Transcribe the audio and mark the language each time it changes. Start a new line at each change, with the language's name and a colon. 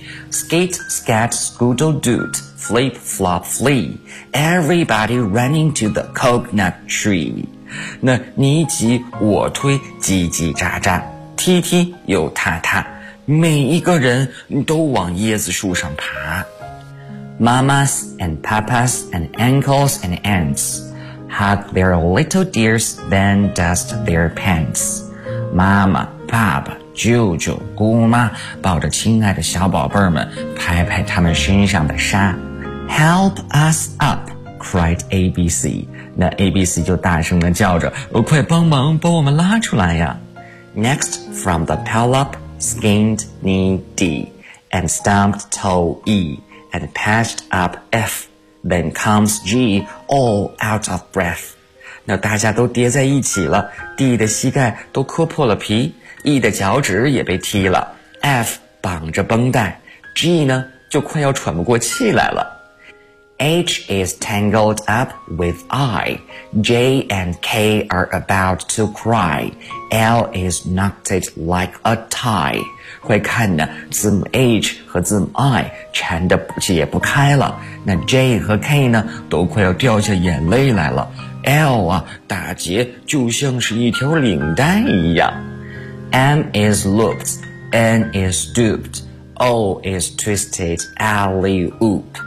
English: Skate, skat, scoodle, doot, flip, flop, flee. Everybody running to the coconut tree.
Chinese: 那你挤我推，叽叽喳喳。踢踢又踏踏，每一个人都往椰子树上爬。
English: Mamas and papas and uncles and aunts hug their little dears, then dust their pants.
Chinese: 妈妈、爸爸、舅舅、姑妈抱着亲爱的小宝贝们，拍拍他们身上的沙。
English: Help us up, cried ABC.
Chinese: 那 ABC 就大声地叫着，快帮忙把我们拉出来呀。
English: Next, from the pileup, skinned knee D, and stumped toe E, and patched up F. Then comes G, all out of breath.
Chinese: 那大家都叠在一起了 ,D 的膝盖都磕破了皮 ,E 的脚趾也被踢了 ,F 绑着绷带 ,G 呢就快要喘不过气来了。
English: H is tangled up with I, J and K are about to cry, L is knotted like a tie.
Chinese: 快看呢，字母 H 和字母 I 缠得解不开了，那 J 和 K 呢都快要掉下眼泪来了。 L 啊，打结就像是一条领带一样。
English: M is looped, N is stooped, O is twisted alley-oop.